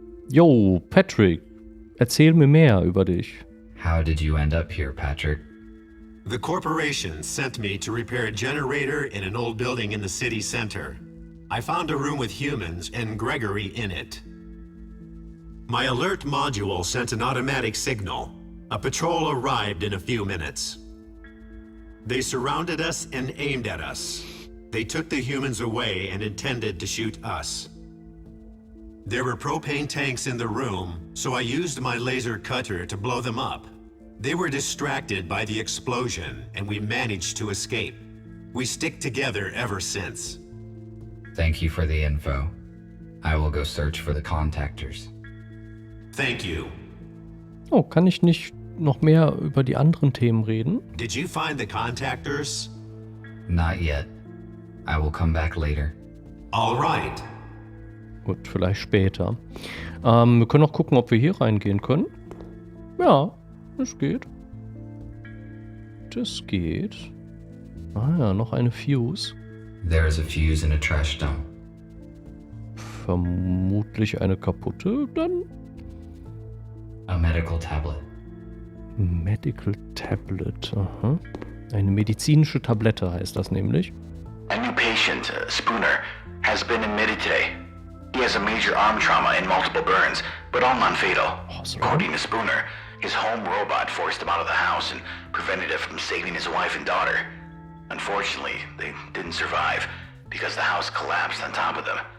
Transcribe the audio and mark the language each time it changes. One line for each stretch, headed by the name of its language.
German: Yo, Patrick, erzähl mir mehr über dich.
English: How did you end up here, Patrick? The corporation sent me to repair a generator in an old building in the city center. I found a room with humans and Gregory in it. My alert module sent an automatic signal. A patrol arrived in a few minutes. They surrounded us and aimed at us. They took the humans away and intended to shoot us. There were propane tanks in the room, so I used my laser cutter to blow them up. They were distracted by the explosion, and we managed to escape. We stick together ever since. Thank you for the info. I will go search for the contactors. Thank you.
German: Oh, kann ich nicht noch mehr über die anderen Themen reden?
English: Did you find the contactors? Not yet. I will come back later. All right.
German: Gut, vielleicht später. Wir können auch gucken, ob wir hier reingehen können. Ja, das geht. Das geht. Ah ja, noch eine Fuse.
English: There is a fuse in a trash dump.
German: Vermutlich eine kaputte, dann
English: A medical tablet. Medical Tablet. Aha.
German: Eine medizinische Tablette heißt das nämlich.
English: A new patient, Spooner, has been admitted today. He has a major arm trauma and multiple burns, but all non-fatal. Awesome. According to Spooner, his home robot forced him out of the house and prevented it from saving his wife and daughter. Unfortunately, they didn't survive because the house collapsed on top of them.